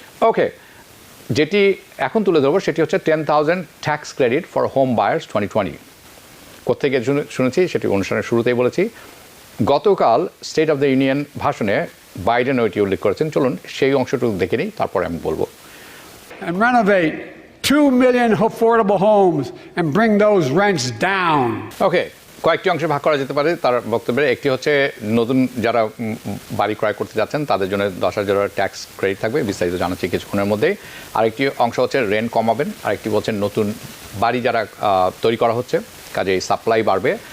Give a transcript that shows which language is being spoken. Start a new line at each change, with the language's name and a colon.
Bangla: ওকে, যেটি এখন তুলে ধরবো সেটি হচ্ছে 10,000 tax credit for home buyers 2020। কোত্থেকে শুনেছি সেটি অনুষ্ঠানের শুরুতেই বলেছি। গতকাল স্টেট অফ দ্য ইউনিয়ন ভাষণে বাইডেন ওইটি উল্লেখ করেছেন। চলুন সেই অংশটুকু দেখে নিই, তারপরে আমি বলবো।
English: And renovate 2 million affordable homes and bring those rents down.
Bangla: ওকে, কয়েকটি অংশে ভাগ করা যেতে পারে তার বক্তব্যে। একটি হচ্ছে নতুন যারা বাড়ি ক্রয় করতে যাচ্ছেন তাদের জন্য 10,000 ট্যাক্স ক্রেডিট থাকবে, বিস্তারিত জানাচ্ছি কিছুক্ষণের মধ্যেই। আরেকটি অংশ হচ্ছে রেন্ট কমাবেন, আরেকটি বলছেন নতুন বাড়ি যারা তৈরি করা হচ্ছে কাজেই সাপ্লাই বাড়বে।